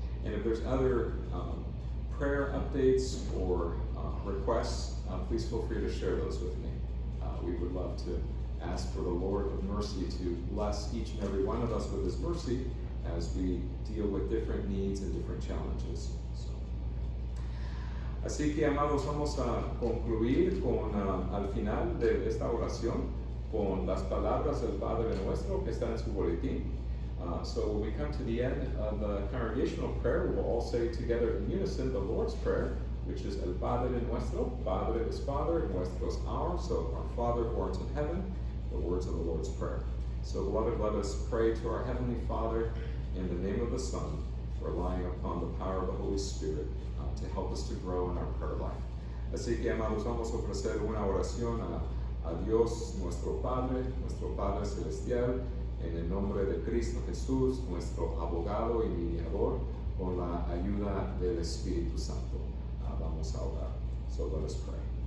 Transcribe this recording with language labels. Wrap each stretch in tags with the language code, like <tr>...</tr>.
<en>And if there's other prayer updates or requests, please feel free to share those with me. We would love to ask for the Lord of mercy to bless each and every one of us with His mercy as we deal with different needs and different challenges.</en> <es>Así que, amados, vamos a concluir con, al final de esta oración con las palabras del Padre Nuestro que está en su boletín.</es> <en>So when we come to the end of the congregational prayer, we will all say together in unison the Lord's Prayer, which is El Padre Nuestro. Padre is Father, and Nuestro is our. So our Father who art in heaven, the words of the Lord's Prayer. So beloved, let us pray to our Heavenly Father in the name of the Son, relying upon the power of the Holy Spirit to help us to grow in our prayer life.</en> <es>Así que, amados, vamos a ofrecer una oración a Dios, nuestro Padre Celestial, en el nombre de Cristo Jesús, nuestro abogado y mediador, con la ayuda del Espíritu Santo. Vamos a orar.</es> <en>So let us pray.</en>